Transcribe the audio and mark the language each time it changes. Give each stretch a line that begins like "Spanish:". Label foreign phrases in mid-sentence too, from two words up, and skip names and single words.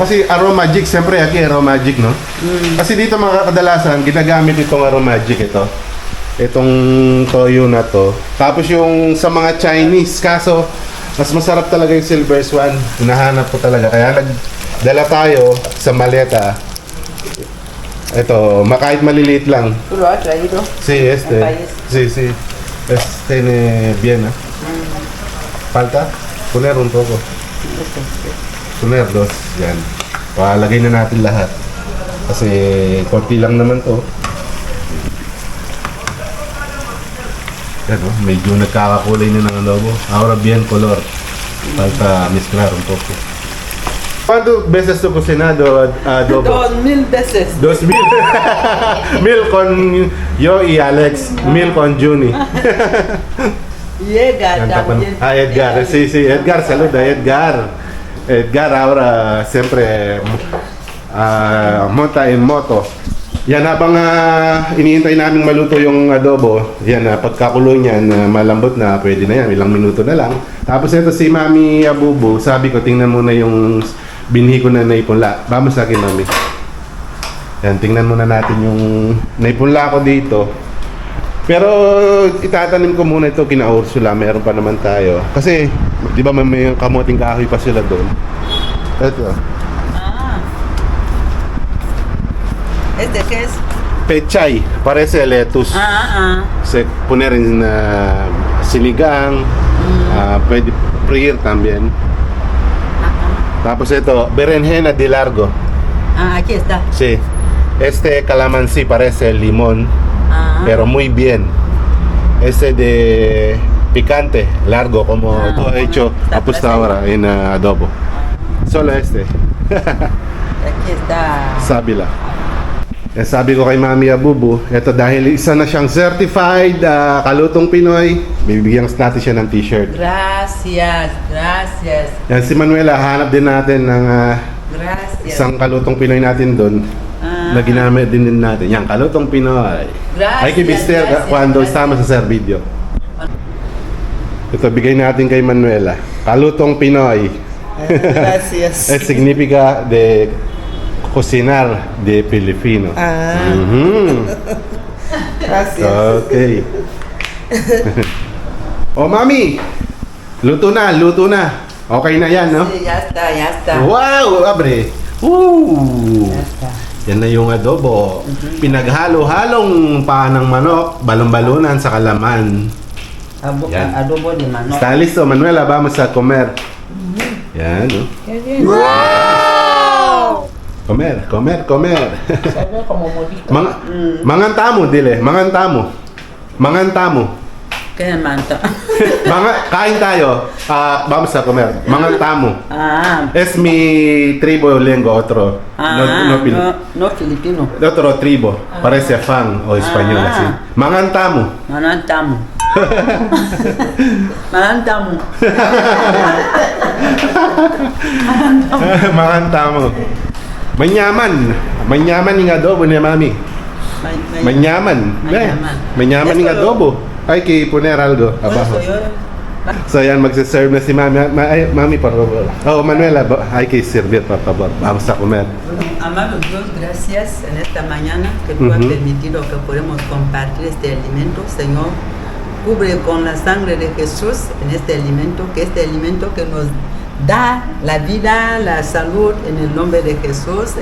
Filipino: Kasi Aromagic, siyempre, Aromagic, no? Kasi dito mga kadalasan, ginagamit itong Aromagic ito. Itong toyo na to. Tapos yung sa mga Chinese, kaso mas masarap talaga yung silver swan. Hinahanap ko talaga. Kaya nagdala tayo sa maleta. Ito, kahit maliliit lang.
Spanish: ¿Tú lo has traído? Sí, este. país. Sí. Tiene bien, ¿eh? Falta poner un poco. Poner dos.
Filipino: Yan. Palagay na natin lahat. Kasi konti lang naman to. Yan, oh, medyo nagkakakulay na ng adobo.
Spanish: Ahora bien color. Falta mezclar un poco. ¿Cuántas veces tú cocinado adobo? 2000 veces. 2000. Mil con yo y Alex. Mil con Juni. Y Edgar también. Edgar. Sí, Edgar, saluda Edgar. Edgar ahora siempre monta en moto.
Filipino: Yan, habang iniintay namin maluto yung adobo, yan, pagkakulo niyan, malambot na, pwede na yan, ilang minuto na lang. Tapos ito si Mami Abubu, sabi ko, tingnan muna yung binhi ko na naipunla. Vamos sa akin, Mami. Yan, tingnan muna natin yung naipunla ko dito. Pero itatanim ko muna ito kina Ursula, meron pa naman tayo. Kasi, di ba may kamuting kahoy pa sila doon. Ito.
Spanish: ¿Este qué es? Pechay, parece lettuce. Se poner en sinigang, pwede freír también.
Filipino: Tapos ito,
Spanish: berenjena de largo. Aquí está. Sí. Este calamansi parece limón, pero muy bien. Este de picante, largo, como tú has hecho apuesta ahora en adobo. Solo este. Aquí está. Sabila.
Filipino: Sabi ko kay Mami Abubu, ito dahil isa na siyang certified kalutong Pinoy, bibigyan natin siya ng t-shirt.
Spanish: Gracias.
Filipino: Yan, si Manuela, hanap din natin ng
Spanish: Gracias.
Filipino: isang kalutong Pinoy natin doon na ginamit din natin. Yan, kalutong Pinoy.
Spanish: Gracias, Hay que vestir gracias, cuando gracias. estamos a hacer video.
Filipino: Ito, bigay natin kay Manuela. Kalutong Pinoy.
Spanish: Gracias. Es significa de cocinar de Filipino. Gracias.
English: Okay. Oh, Mami!
Filipino: Luto na. Okay na yan, no?
Spanish: Sí, ya está. Wow! Abre! Woo! Ya está.
Filipino: Yan na yung adobo. Pinaghalo-halong paa ng manok, balon-balunan sa kalaman. Yan.
Spanish: Adobo de manok. Está listo, Manuela. Vamos a comer. Yan, no? Qué bien. Comer. Sabe como molito.
Pampanga: Mangantamo, dile. Mangantamo. Kaya manta.
Filipino: Mga, kain tayo.
Spanish: Vamos a comer.
Pampanga: Mga tamo.
Spanish: Es mi tribo lengua, otro. No filipino. Otro tribo. Parece fan o español así.
Pampanga: Mga tamo. Manantamo. Manantamo. Mga tamo. Manyaman.
Filipino: Manyaman yung adobo ni mami. Manyaman. Manyaman yung adobo.
Spanish: Hay que poner algo abajo.
Filipino: So yan, magsiserve na si mami. Mami,
Spanish: por favor. Oh, Manuela, hay que servir, por favor. Vamos a comer. Amado Dios, gracias en esta mañana que tú has permitido que podamos compartir este alimento, Señor. Cubre con la sangre de Jesús en este alimento que nos da la vida, la salud, en el nombre de Jesús.